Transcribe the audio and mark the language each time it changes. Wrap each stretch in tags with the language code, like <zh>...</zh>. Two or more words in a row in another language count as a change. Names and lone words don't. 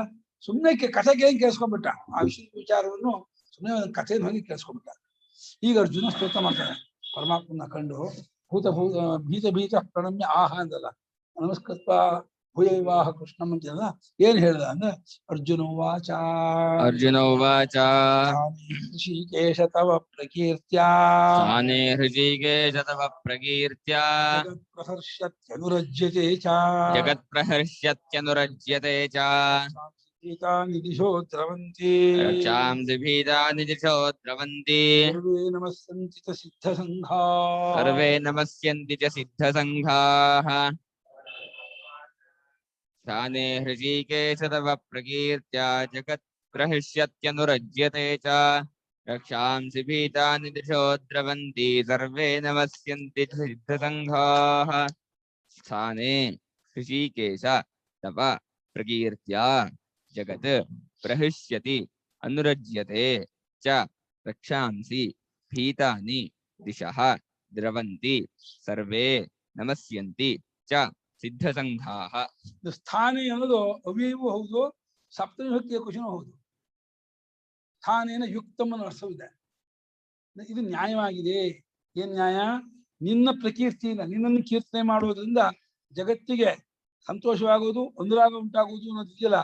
<kn>ಸುಮ್ಮನೆ ಕಥೆಗೆ ಹೆಂಗೆ ಕೇಳಿಸ್ಕೊಂಡ್ಬಿಟ್ಟ, ಆ ವಿಚಾರವನ್ನು ಸುಮ್ಮನೆ ಒಂದು ಕಥೆಯನ್ನು ಹೋಗಿ ಕೇಳಿಸ್ಕೊಂಡ್ಬಿಟ್ಟ. ಈಗ ಅರ್ಜುನ ಸ್ತೋತ್ರ ಮಾಡ್ತಾನೆ ಪರಮಾತ್ಮನ ಕಂಡು,</kn> <sa>ಭೀತ ಪ್ರಣಮ್ಯ ಆಹ</sa> <kn>ಅಂದಲ್ಲ,</kn> <sa>ನಮಸ್ಕೃತ ಭೂಯೈವಾಹ ಕೃಷ್ಣಂ</sa> <kn>ಅಂತ ಏನ್ ಹೇಳ್ದ ಅಂದ್ರೆ</kn> <sa>ಅರ್ಜುನ ವಾಚ ಅರ್ಜುನೋವಾಚ ಋಷಿಕೇಶ ತವ ಪ್ರಕೀರ್ತ್ಯ ಸ್ಥಾನೇ ಹೃಷಿಕೇಶ ತವ ಪ್ರಕೀರ್ತ್ಯ ಪ್ರಹರ್ಷ್ಯತ್ಯನುರಜ್ಯತೆ ಚ ಜಗತ್ಪ್ರಹರ್ಷ್ಯತ್ಯನುರಜ್ಯತೆ ಚ ಗೀತಾನಿ ದಿಶೋ ದ್ರವಂತಿ ರಕ್ಷಾಂಸಿ ಭೀತಾನಿ ದಿಶೋ ದ್ರವಂತಿ ಸರ್ವೇ ನಮಸ್ಸಂತಿ ಚ ಸಿದ್ಧಸಂಘಾ ಸರ್ವೇ ನಮಸ್ಯಂತಿ ಚ ಸಿದ್ಧಸಂಘಾಃ ಸ್ಥಾನೇ ಹೃಷಿಕೇಶ ತವ ಪ್ರಕೀರ್ತ್ಯ ಜಗತ್ಪ್ರಹರ್ಷ್ಯತ್ಯನುರಜ್ಯತೆ ಚ ರಕ್ಷಾಂಸಿ ಭೀತಾನಿ ದಿಶೋ ದ್ರವಂತಿ ಸರ್ವೇ ನಮಸ್ಯಂತಿ ಚ ಸಿದ್ಧಸಂಘಾಃ ಸ್ಥಾನೇ ಹೃಷಿಕೇಶ ತವ ಪ್ರಕೀರ್ತ್ಯ ಜಗತ್ ಪ್ರಹೃಷ್ಯತಿ ಅನುರಜ್ಯತೆ ಚ ರಕ್ಷಾಂಸಿ ಭೀತಾನಿ ದಿಶಃ ದ್ರವಂತಿ ಸರ್ವೇ ನಮಸ್ಯಂತಿ ಚ ಸಿದ್ಧಸಂಘಾಃ.</sa> <kn>ಸ್ಥಾನಿ ಅನ್ನೋದು ಅವ್ಯವೂ ಹೌದು, ಸಪ್ತವಿಭಕ್ತಿಯ ಕುಶನೂ ಹೌದು. ಸ್ಥಾನೇನ ಯುಕ್ತಮ್ಮನ ಅರ್ಥವಿದೆ. ಇದು ನ್ಯಾಯವಾಗಿದೆ. ಏನ್ ನ್ಯಾಯ? ನಿನ್ನ ಪ್ರಕೀರ್ತಿಯಿಂದ ನಿನ್ನನ್ನು ಕೀರ್ತನೆ ಮಾಡುವುದರಿಂದ ಜಗತ್ತಿಗೆ ಸಂತೋಷವಾಗುವುದು, ಅನುರಾಗ ಉಂಟಾಗುವುದು ಅನ್ನೋದು ಇದೆಯಲ್ಲ.</kn>